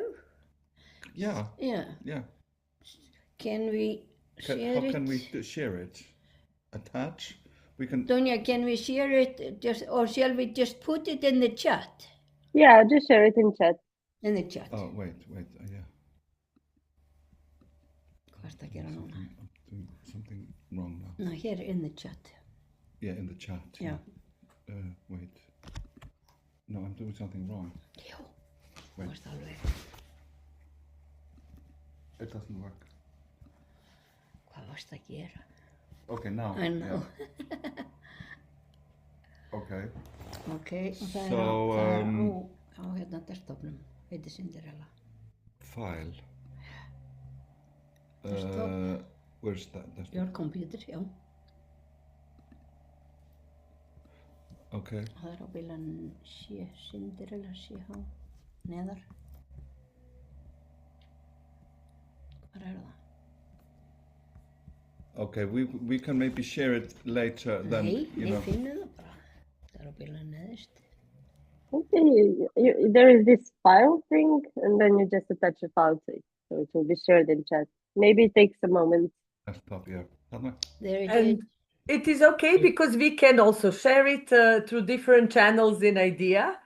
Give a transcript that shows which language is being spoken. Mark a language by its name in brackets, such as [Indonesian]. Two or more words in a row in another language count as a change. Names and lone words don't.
[English] Yeah. Can we share it? How can we share it? Attach? We can. Donia, can we share it? Or shall we just put it in the chat? Yeah, just share it in chat. In the chat. Oh, wait, yeah. [Icelandic] Hvað ertu að gera núna? [English] I'm doing something wrong now. [Icelandic] Ná, hér [English] in the chat. Yeah, in the chat. Já. Wait. No, I'm doing something wrong. [Icelandic] Já, þú [English] Wait. [Icelandic] ert alveg. [English] It doesn't work. [Icelandic] Hvað varst að gera? [English] Okay, now. I know. Yeah. Okay. [Icelandic] Ok, og það [English] So, [Icelandic] er á hérna desktopnum, heitir Cinderella. [English] File. Desktop. Where's that? Desktop? Your computer, [Icelandic] já. [English] Okay. [Icelandic] Það er á bílan Cinderella, CH, neðar. Hvar er það? [English] Okay, we can maybe share it later. Then [Icelandic] Nei, [English] you [Icelandic] ég [English] know. [Icelandic] finnur það bara. Það er á bílan neðist. [English] Okay, there is this file thing, and then you just attach a file to it, so it will be shared in chat. Maybe it takes a moment. Desktop, yeah. [Icelandic] Þarna. [English] There it And is. it is okay because we can also share it through different channels in IDEA.